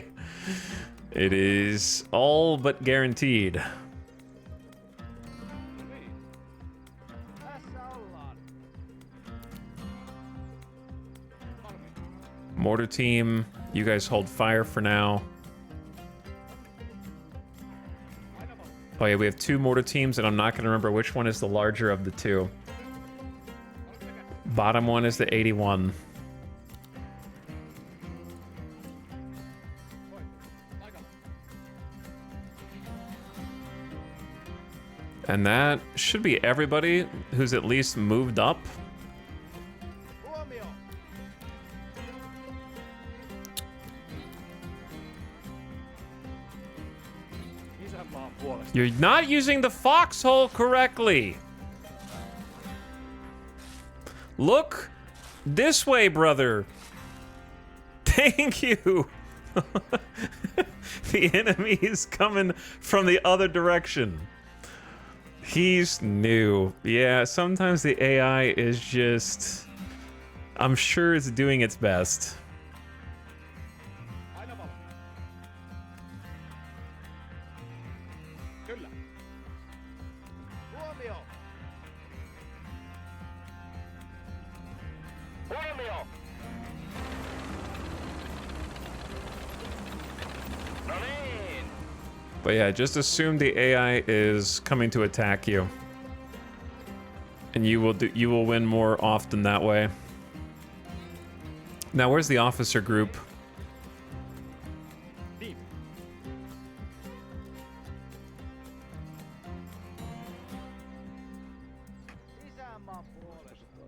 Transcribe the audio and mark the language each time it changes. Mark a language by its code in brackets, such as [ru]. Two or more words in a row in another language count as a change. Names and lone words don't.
[en] It is all but guaranteed. [fi] Tässä ollaan. [en] Mortar team, you guys hold fire for now. Oh yeah, we have two mortar teams, and I'm not gonna remember which one is the larger of the two. Bottom one is the 81. And that should be everybody who's at least moved up. [fi] Huomio. Isänmaan puolesta. [en] You're not using the foxhole correctly. Look this way, brother. Thank you. The enemy is coming from the other direction. He's new. Yeah, sometimes the AI is just... I'm sure it's doing its best. [fi] Aina valmiina. Kyllä. Huomio. Huomio! No niin! [en] But yeah, just assume the AI is coming to attack you. And you will win more often that way. Now, where's the officer group? [fi] Niin. Isänmaan puolesta.